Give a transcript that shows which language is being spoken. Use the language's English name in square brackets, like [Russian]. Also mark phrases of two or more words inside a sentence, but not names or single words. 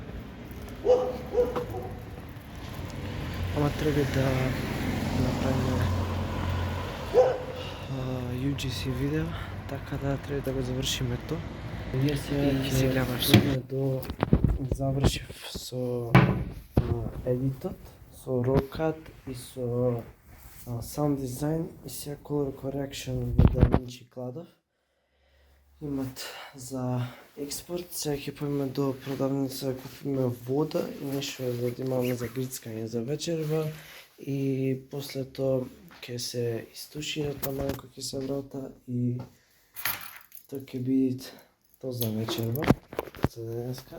[Macedonian] Ама треба да направиме UGC видео. Така да треба да го завршиме тоа. Ние сега завршив со едитот, со RAWCAT и со [English] sound design [Macedonian] и сега [English] color correction [Macedonian] во DaVinci кладов. Имат за експорт, сега ќе појме до продавница да купиме вода и нешто за да имаме за грицкање за вечерва и после тоа ќе се истушира таманко ќе се врата и тоа ќе биде тоа за вечерва, за денеска.